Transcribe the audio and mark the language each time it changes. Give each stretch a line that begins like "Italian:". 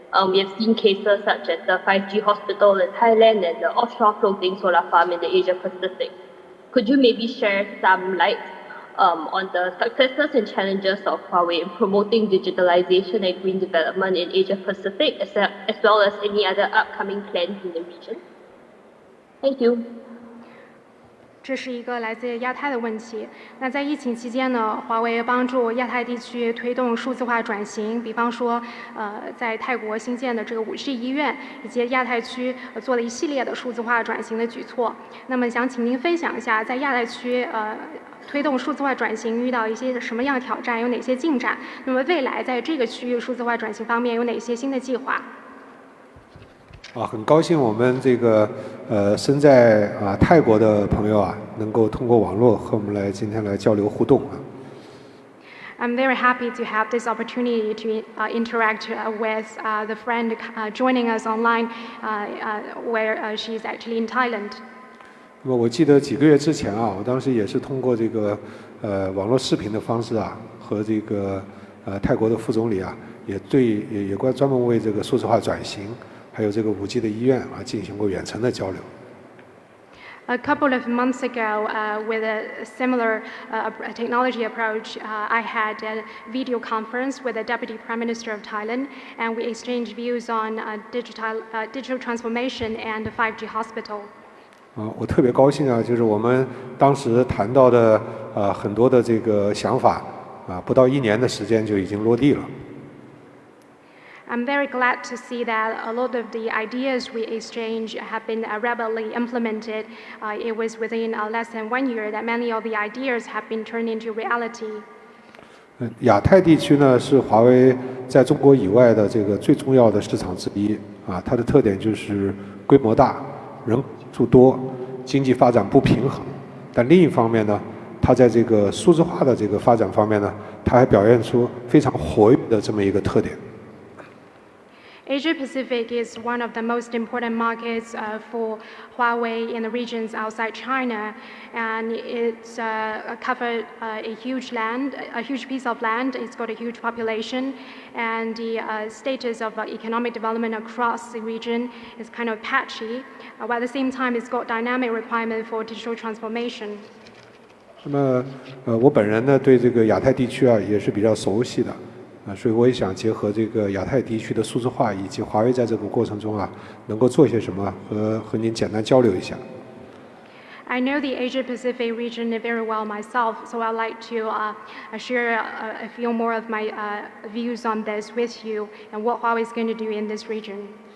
English: We have seen cases such as the 5G hospital in Thailand and the offshore floating solar farm in the Asia Pacific. Could you maybe share some light on the successes and challenges of Huawei in promoting digitalization and green development in Asia Pacific, as well as any other upcoming plans in the region? Thank you.
Chinese: 这是一个来自亚太的问题。那在疫情期间呢，华为帮助亚太地区推动数字化转型，比方说，在泰国新建的这个5G 医院，以及亚太区做了一系列的数字化转型的举措。那么想请您分享一下，在亚太区推动数字化转型遇到一些什么样的挑战，有哪些进展？那么未来在这个区域数字化转型方面有哪些新的计划？很高兴我们这个身在泰国的朋友啊，能够通过网络和我们今天来交流互动啊。
English: I'm very happy to have this opportunity to interact with the friend joining us online, where she's actually in Thailand.
Chinese: 那么我记得几个月之前啊，我当时也是通过这个网络视频的方式啊，和这个泰国的副总理啊，也专门为这个数字化转型。还有这个5G 的医院啊，进行过远程的交流。
English: A couple of months ago, with a similar technology approach, I had a video conference with the Deputy Prime Minister of Thailand, and we exchanged views on digital transformation and 5G hospital. 我特别高兴啊，就是我们当时谈到的很多的这个想法不到1年的时间就已经落地了。 I'm very glad to see that a lot of the ideas we exchange have been rapidly implemented. It was within less than 1 year that many of the ideas have been turned into reality.
Chinese: 亚太地区呢是华为在中国以外的这个最重要的市场之一啊，它的特点就是规模大、人口数多、经济发展不平衡。但另一方面呢，它在这个数字化的这个发展方面呢，它还表现出非常活跃的这么一个特点。
English: Asia Pacific is one of the most important markets for Huawei in the regions outside China, and it's covered a huge piece of land. It's got a huge population, and the status of economic development across the region is kind of patchy. But at the same time, it's got dynamic requirement for digital transformation.
Chinese: 那么，我本人呢对这个亚太地区啊也是比较熟悉的。所以我也想结合这个亚太地区的数字化，以及华为在这个过程中啊，能够做些什么，和您简单交流一下。
English: I know the Asia Pacific region very well myself, so I'd like to share a few more of my views on this with you and what Huawei is going to do in this region.